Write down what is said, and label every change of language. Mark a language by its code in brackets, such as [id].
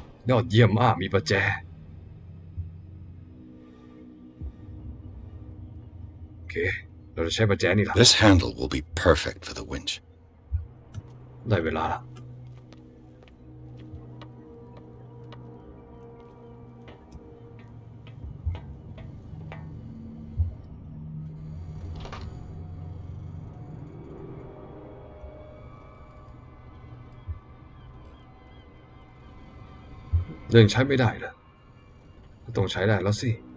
[th] ยอดเยี่ยมมากมีประแจโอเคเราจะใช้ประแจนี่ล่ะ [en] This handle will be perfect for the winch. [th] ได้เวลาละยังใช้ไม่ได้เหรอต้องใช้ได้แล้วสิ